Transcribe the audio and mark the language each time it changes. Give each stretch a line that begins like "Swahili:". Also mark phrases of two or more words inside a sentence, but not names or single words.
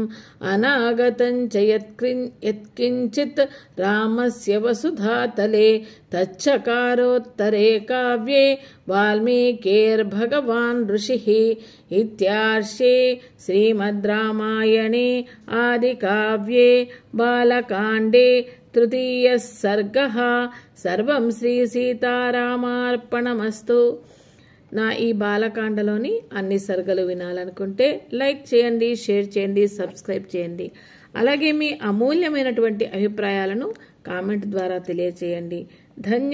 Sanskrit: अनागतं च यत्किञ्चित् रामस्य वसुधातले तच्चकारोत्तरे काव्ये वाल्मीकिर्भगवान् ऋषिः इत्यार्षे श्रीमद् रामायणे आदिकाव्ये बालकाण्डे तृतीयः सर्गः सर्वं శ్రీ సీతారామార్పణమస్తు।
Telugu: నా ఈ బాలకాండలోని అన్ని సర్గలు వినాలనుకుంటే లైక్ చేయండి, షేర్ చేయండి, సబ్స్క్రైబ్ చేయండి। అలాగే మీ అమూల్యమైనటువంటి అభిప్రాయాలను కామెంట్ ద్వారా తెలియచేయండి।